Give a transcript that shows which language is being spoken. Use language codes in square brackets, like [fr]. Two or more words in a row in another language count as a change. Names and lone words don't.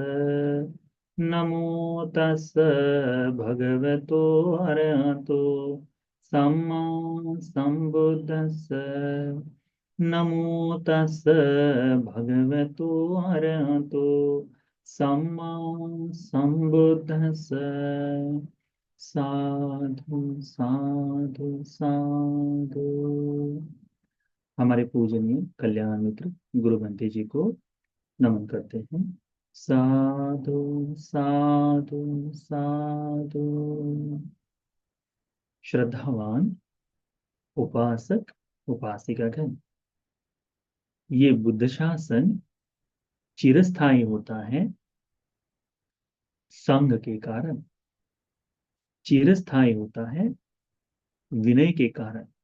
[pi] नमो तस् भगवतो अरहतो सम्मा सम्बुद्धस्स। नमो तस् भगवतो अरहतो सम्मा सम्बुद्धस्स। साधु साधु साधु। [hi] हमारे पूजनीय कल्याण मित्र गुरु बंते जी को नमन करते हैं। [pi] साधु साधु साधु। [hi] श्रद्धावान उपासक उपासिकागण, ये बुद्ध शासन चिरस्थायी होता है संघ के कारण, चिरस्थायी होता है विनय के कारण।